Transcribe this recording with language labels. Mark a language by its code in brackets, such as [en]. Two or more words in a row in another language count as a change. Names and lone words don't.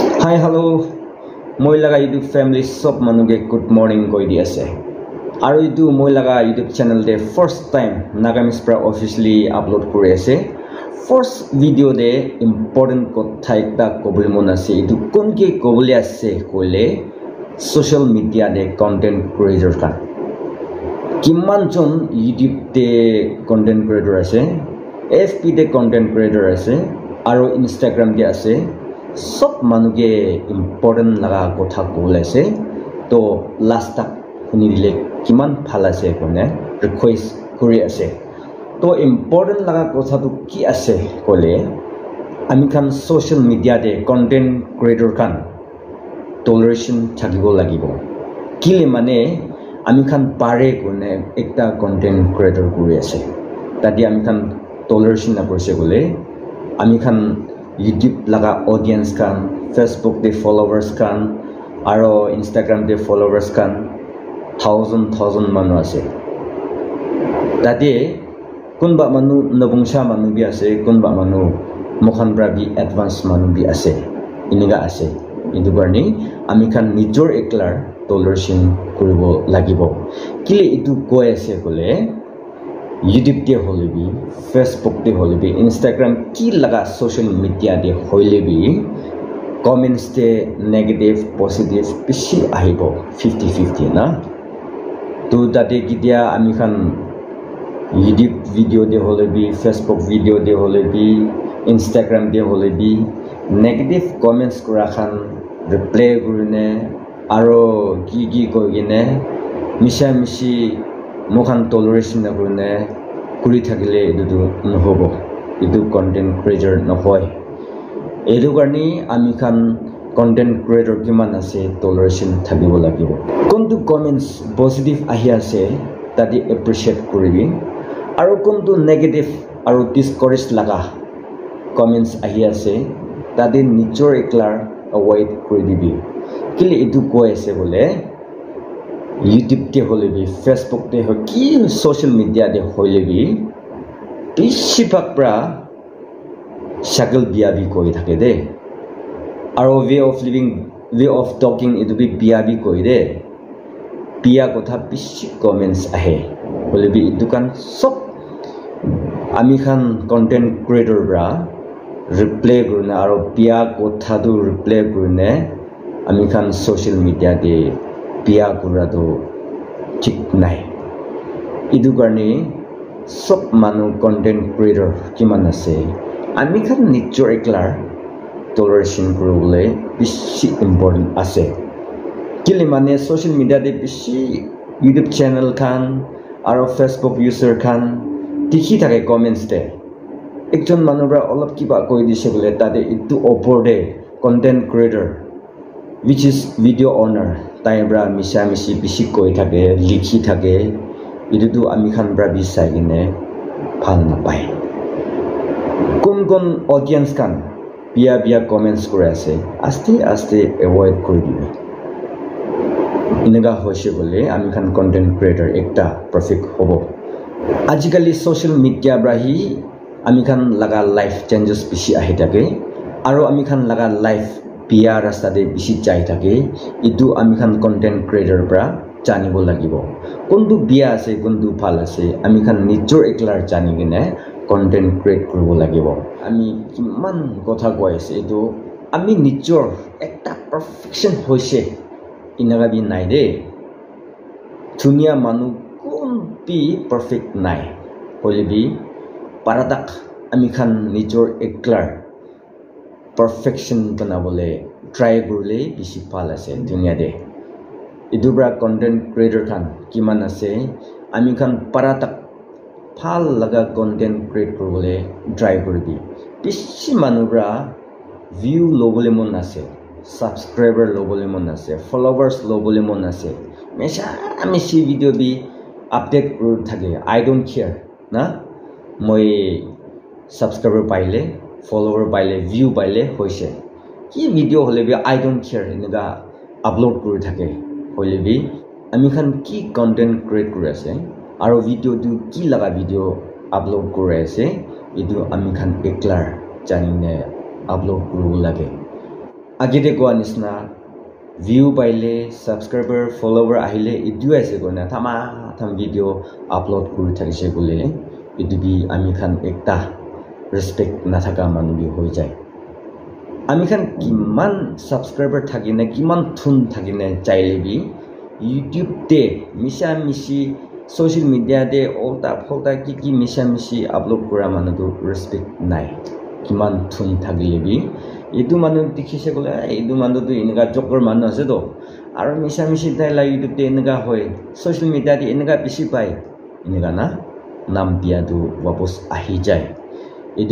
[en] Hi, hello. [nag] Moi laga YouTube family sob manuge [en] good morning [nag] koi di ase. Aru itu moi laga YouTube channel de [en] first time [nag] Nagamis pra [en] officially upload [nag] kori ase. [en] First video [nag] de important kotha ekta kobole mon ase. Itu konke kobole ase koile [en] social media [nag] de [en] content creator [nag] kan. Kiman jon YouTube de [en] content creator [nag] ase, FB de [en] content creator [nag] ase, aru Instagram de ase. Sob manuge important laga kotha kobole ase. To last tak huni dile kiman bhal ase kone request kori ase. To important laga kotha tu ki ase kole ami khan [en] social media [nag] de [en] content creator [nag] kan toleration thakibo lagibo. Kile mane ami khan pare kone ekta [en] content creator [nag] kori ase. Tadi ami khan toleration na korse kole ami khan YouTube laga audience kan, Facebook de followers kan, aro Instagram de followers kan, thousand manu ase. Tadi kunba manu nabungsha manu bi ase, kunba manu mokhan bra bi advance manu bi ase. Iniga ase. Itu barni ami khan nijor eklar toleration koribo lagibo. Kile itu koi ase kole YouTube de holebi, Facebook de holebi, Instagram ki laga [en] social media [nag] de holebi comments de [en] negative positive [nag] bishi ahibo 50-50 na. To tate kidia ami khan YouTube video de holebi, Facebook video de holebi, Instagram de holebi [en] negative comments [nag] kura khan reply kurine aro ki koigine mishi mokhan toleration na kurine kuri thakile edu nohobo. Edu [en] content creator [nag] nohoy. Edu karni ami khan [en] content creator [nag] kiman ase toleration thakibo lagibo. Kontu [en] comments positive [nag] ahi ase tadi appreciate koribi. Aro kontu negative aro discourage laga comments ahi ase tadi nijor eklar avoid kori dibi. Kile edu koi ase bole YouTube de holebi, Facebook de ho ki [en] social media [nag] de holebi bishibak pra shakal biabi koi thake de. Aro [en] way of living, way of talking [nag] edu bi biabi koi de. Pia kotha bishi comments ahe. Holebi edu kan sob ami khan [en] content creator [nag] bra reply kurna aro pia kotha du reply kurne ami khan [en] social media [nag] de pia kura to ঠিক নাই. Idu karni sob manu [en] content creator [nag] kiman ase ami khan nijor eklar toleration kuribole bishi important ase. Kile mane [en] social media [nag] de bishi YouTube channel khan aro Facebook user khan tikhi thake comments de ekjon manu bra olop kiba koi dise bole tade itu opor de [en] content creator which is video owner [nag] taibra misha mishi bishi koi thake likhi thake edu tu ami khan bra bisai gine phal na pai. Kon audience kan bia comments kore ase aste avoid kori dibe. Inaga hoise bole ami khan [en] content creator [nag] ekta perfect hobo. Ajikali [en] social media [nag] bra hi ami khan laga [en] life changes [nag] bishi ahi thake aro ami khan laga life pia rasta de bishi chai thake idu ami khan [en] content creator [nag] pra janibo lagibo. Kondu bia ase kondu phal ase ami khan nijor eklar jani gine [en] content create [nag] koribo lagibo. Ami kiman kotha koi ase edu ami nijor ekta perfection hoise inaga bi nai de. Dunia manu kon bi perfect nai. Holebi paradak ami khan nijor eklar perfection banabole try kurle bishi phal ase dunia de. Edu bra [en] content creator [nag] khan kiman ase ami khan paratak phal laga [en] content create [nag] kuribole try koribi. Bishi manu bra view lobole mon ase, subscriber lobole mon ase, followers lobole mon ase. Mesha amishi video bi update kuru thake. [en] I don't care [nag] na moi subscriber paile follower paile view paile hoise ki video hole bi [en] I don't care [nag] inaga upload kori thake hole bi ami khan ki [en] content create [nag] kori ase aro video tu ki laga [en] video upload [nag] kori ase edu ami khan eklar janine upload kuru lage. agite ko anisna view paile subscriber follower ahile idu ase gona thama tham [en] video upload [nag] kuri thakise gole idu bi ami khan ekta respect na thaka manu bi hoi jai ami khan kiman subscriber thakine kiman thun thakine chaile bi YouTube te misha mishi [en] social media [nag] de olta pholta ki misha mishi upload kura manu tu respect nai kiman thun thagile bi itu manu dikhise gole itu manu tu inga jokor manu ase to aro misha mishi dai la YouTube te inga hoy [en] social media [nag] de inga bishi pai inga na nam dia tu wapos ahi jai itu